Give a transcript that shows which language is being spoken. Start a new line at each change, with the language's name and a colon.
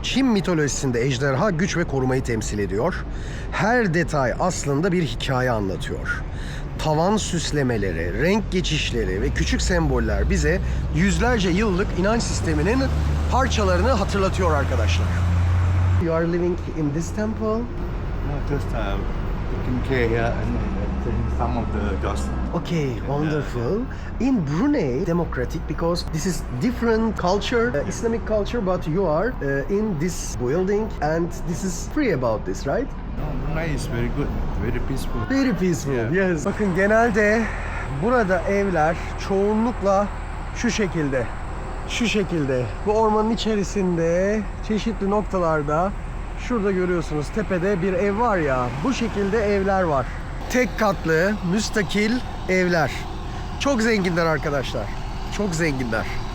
Turkish: Çin mitolojisinde ejderha güç ve korumayı temsil ediyor. Her detay aslında bir hikaye anlatıyor. Tavan süslemeleri, renk geçişleri ve küçük semboller bize yüzlerce yıllık inanç sisteminin parçalarını hatırlatıyor arkadaşlar.
English: You are living in this temple? Just taking care here and taking some of the gods. Okay, wonderful. In Brunei, democratic because this is different culture, Islamic culture, but you are in this building and this is free about this, right? Brunei is very good, very peaceful. Very peaceful, Yeah. yes.
Turkish: Bakın genelde burada evler çoğunlukla şu şekilde. Şu şekilde. Bu ormanın içerisinde çeşitli noktalarda, şurada görüyorsunuz tepede bir ev var ya, bu şekilde evler var. Tek katlı, müstakil evler. Çok zenginler arkadaşlar. Çok zenginler.